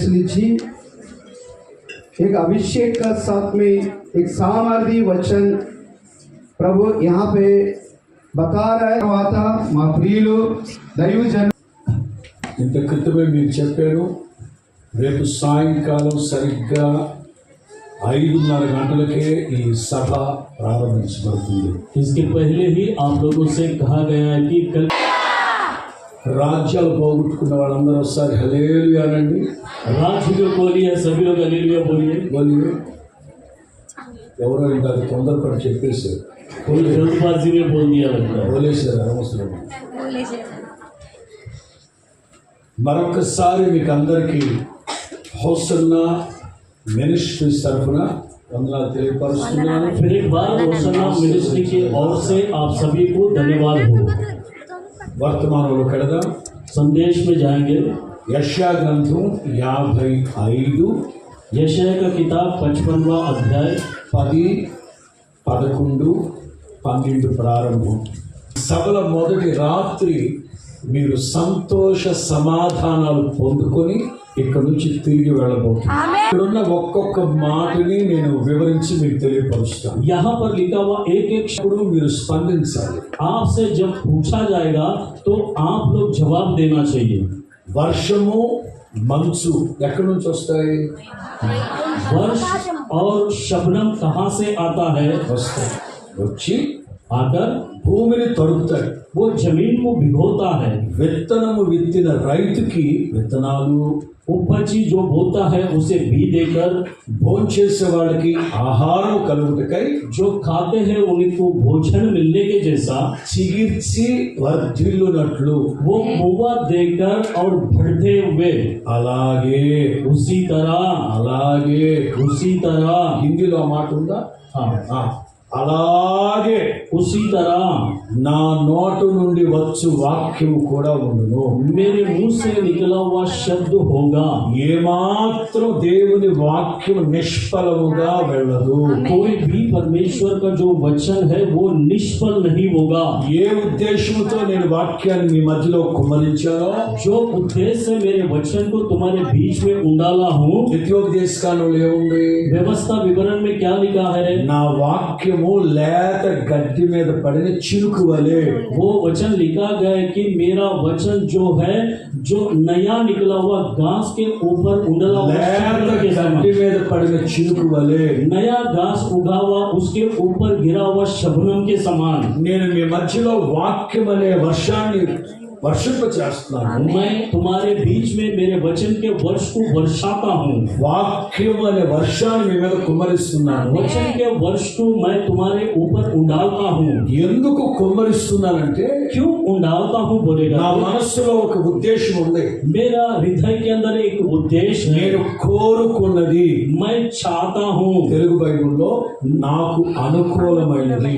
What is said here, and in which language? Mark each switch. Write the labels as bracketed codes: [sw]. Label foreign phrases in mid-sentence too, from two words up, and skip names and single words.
[hi] गुरिंची एक अभिषेक का साथ में एक सामर्थी वचन प्रभु यहाँ पे बता रहा है। [te] తర్వాత మా ప్రియులు దైవజన ఇంత క్రితమే మీకు చెప్పాను, రేపు సాయంకాలం సరిగ్గా 5:30 గంటలకే ఈ సభ ప్రారంభించబడుతుంది. [hi] इसके पहले ही आप लोगों से कहा गया है कि कल [te] రాజ్యాలు పోగొట్టుకున్న వాళ్ళందరూ ఒకసారి హల్లెలూయా అనండి. [hi] राज्य को बोलिए, सभी लोग हालेलुया बोलिए। बोलिए. [te] ఎవరో ఇందాక తొందరపడి చెప్పేశారు, [hi] कोई जल्दबाजी में बोल दिया लगता है। [te] వదిలేశారు అనవసరం. మరొకసారి మీకు అందరికీ హోసన్నా మినిస్ట్రీస్ తరఫున వందనాలు తెలియపరుస్తున్నాను. [hi] फिर एक बार होसन्ना मिनिस्ट्री की ओर से आप सभी को धन्यवाद हो। [te] వర్తమానంలో కడదాం. [hi] संदेश में जाएंगे। [te] యెషయా గ్రంథం 55 [hi] यशायाह का किताब 55वां अध्याय [te] 10, 11, 12 ప్రారంభం. సభల మొదటి రాత్రి మీరు సంతోష సమాధానాలు పొందుకొని ఇక్కడ నుంచి తిరిగి వెళ్ళబోతున్నారు. ఇక్కడున్న ఒక్కొక్క మాటని నేను వివరించి మీకు తెలియపరుస్తాను. [hi] यहाँ पर लिखा हुआ एक एक [te] ఇప్పుడు మీరు స్పందించాలి. [hi] आपसे जब पूछा जाएगा तो आप लोग जवाब देना चाहिए। [te] వర్షము మంచు ఎక్కడి నుంచి వస్తాయి? [hi] वर्ष और शबनम कहाँ से आता है? [te] వస్తాయి. వచ్చి [hi] आकर [te] భూమిని తడుపుతాయి. [hi] वो जमीन को भिगोता है। [te] విత్తనము విత్తిన రైతుకి విత్తనాలు, [hi] उपजी जो बोता है उसे बी देकर, [te] భోంచేసే వాళ్ళకి ఆహారం కలుగుటకై [hi] जो खाते हैं उनको भोजन मिलने के जैसा [te] చిగిర్చి వర్ధిల్లునట్లు [hi] वो मुआ देकर और बढ़ते हुए [te] అలాగే [hi] उसी तरह [te] హిందీలో ఆ మాట ఉందా? [hi] हाँ [te] అలాగే [hi] उसी तरह [te] నా నోటు నుండి వచ్చు వాక్యము కూడా ఉండును. [hi] मेरे मुंह से निकला हुआ शब्द होगा। [te] ఏమాత్రం దేవుని వాక్యం నిష్ఫలముగా వెళ్ళదు. [hi] कोई भी परमेश्वर का जो वचन है वो निष्फल नहीं होगा। [te] ఏ ఉద్దేశంతో నేను వాక్యాన్ని మీ మధ్యలో కుమ్మరించానో [hi] जो उद्देश्य से मेरे वचन को तुम्हारे बीच में उंडाला हूँ। [te] ద్వితీయోపదేశ కాండంలో ఏముంది? [hi] व्यवस्था विवरण में क्या लिखा है? [te] నా వాక్యము లేత గడ్డి మీద పడిన చినుకు వలె. [hi] वो वचन लिखा गया है कि मेरा वचन जो है जो नया निकला हुआ घास के ऊपर उंडला हुआ [te] లేత [hi] शबनम के समान। [te] గడ్డి మీద పడిన చినుకు వలె [hi] नया घास उगा हुआ उसके ऊपर गिरा हुआ शबनम के समान। [te] నేను మీ మధ్యలో వాక్యం అనే వర్షాన్ని వర్షింపచేస్తున్నాను. [hi] मैं तुम्हारे बीच में मेरे वचन के वर्ष को वर्षाता हूँ। [te] వాక్యం అనే వర్షాన్ని మీ మీద కుమ్మరిస్తున్నాను. [hi] वचन के वर्ष को मैं तुम्हारे ऊपर उंडालता हूँ। [te] ఎందుకు కుమ్మరిస్తున్నానంటే [hi] क्यों उंडालता हूँ बोलेगा? [te] నా మనస్సులో ఒక ఉద్దేశం ఉంది. [hi] मेरा हृदय के अंदर एक उद्देश्य है। [te] నేను కోరుకున్నది [hi] मैं चाहता हूँ। [te] తెలుగు బైబిల్లో నాకు అనుకూలమైనది,